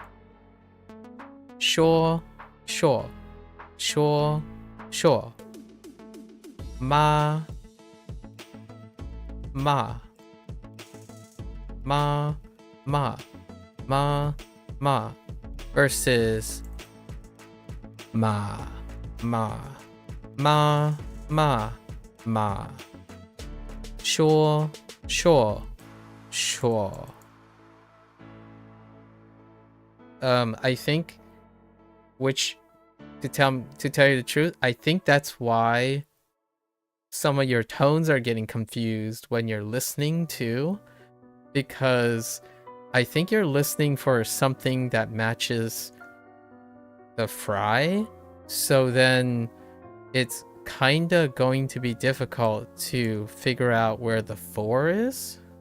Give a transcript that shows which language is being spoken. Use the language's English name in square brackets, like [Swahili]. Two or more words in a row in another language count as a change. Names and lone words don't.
[Chinese] 说 说 说 说 ma ma ma ma ma ma versus ma ma ma ma ma 说说说. [English] I think, to tell you the truth, I think that's why some of your tones are getting confused when you're listening too, because I think you're listening for something that matches the fry, so then it's kinda going to be difficult to figure out where the 4 is.